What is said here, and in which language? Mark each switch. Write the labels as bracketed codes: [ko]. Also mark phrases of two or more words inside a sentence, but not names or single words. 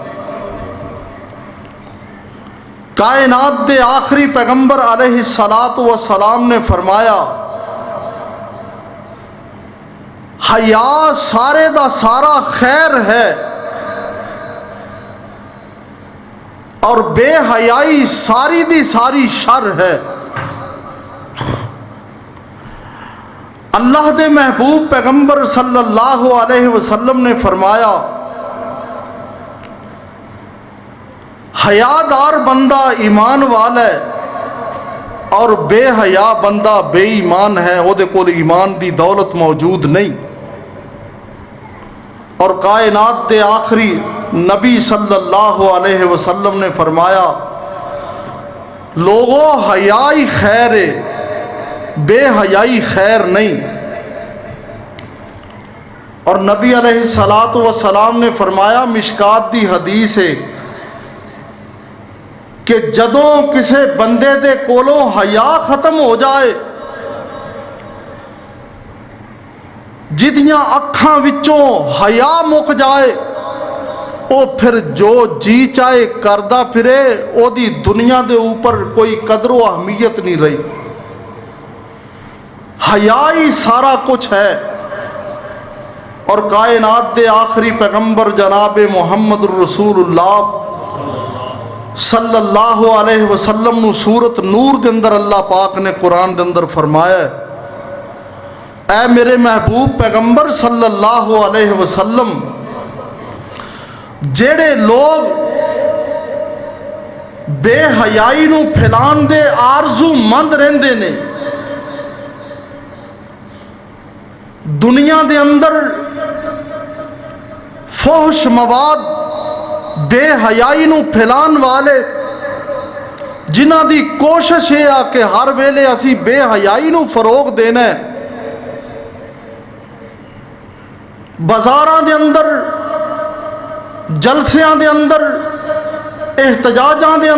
[pa] کائنات دے آخری پیغمبر [ar] عليه الصلاة والسلام [pa] نے فرمایا، حیا سارے دا سارا خیر ہے اور بے حیائی ساری دی ساری شر ہے. اللہ دے محبوب پیغمبر [ar] صلى الله عليه وسلم [pa] نے فرمایا، حیادار بندہ ایمان والا ہے اور بے حیا بندہ بے ایمان ہے، اوہدے کول ایمان دی دولت موجود نہیں. اور کائنات دے آخری نبی [ar] صلى الله عليه وسلم [pa] نے فرمایا، لوگوں حیائی خیر ہے، بے حیائی خیر نہیں. اور نبی [ar] عليه الصلاة والسلام [pa] نے فرمایا، مشکات دی حدیث ہے کہ جدوں کسے بندے دے کولوں حیا ختم ہو جائے، جدیاں اکھاں وچوں حیا مک جائے، وہ فیر جو جی چاہے کردا پھرے، اودی دنیا دے اوپر کوئی قدرو اہمیت نہیں رہی. حیا ہی سارا کچھ ہے. اور کائنات دے آخری پیغمبر جناب محمد رسول اللہ [ar] صلى الله عليه وسلم [pa] نوں سورۃ نور دے اندر اللہ پاک نے قرآن دے اندر فرمایا، اے میرے محبوب پیغمبر [ar] صلى الله عليه وسلم, [pa] جیڑے لوگ بے حیائی نوں پھیلان دے آرزو مند رہندے نے, دنیا دے اندر فحش مواد بے حیائی نوں پھیلان والے، جنہاں دی کوشش ہے کہ ہر ویلے اسی بے حیائی نوں فروغ دینا ہے، بازاراں دے اندر، جلسیاں دے اندر، احتجاجاں دے